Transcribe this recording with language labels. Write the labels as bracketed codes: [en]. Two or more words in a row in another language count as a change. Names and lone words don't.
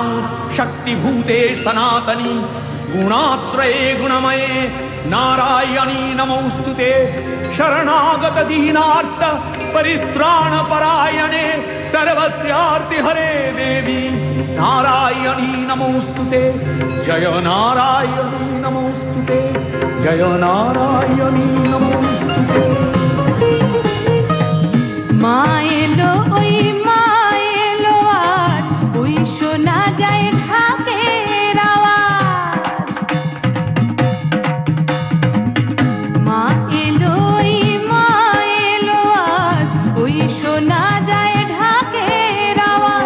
[sa] शक्तिभूते सनातनी गुणाश्रये गुणमये नारायणी नमोस्तुते शरणागत दीनार्थ परित्राण परायणे सर्वस्यार्ति हरे देवी नारायणी नमोस्तुते जय नारायणी नमोस्तुते जय नारायणी नमोस्तुते माये [bn] এলো ওই মা এলো আজ, ওই শোনা যায় ঢাকের আওয়াজ। মা এলো ওই মা এলো আজ, ওই শোনা যায় ঢাকের আওয়াজ।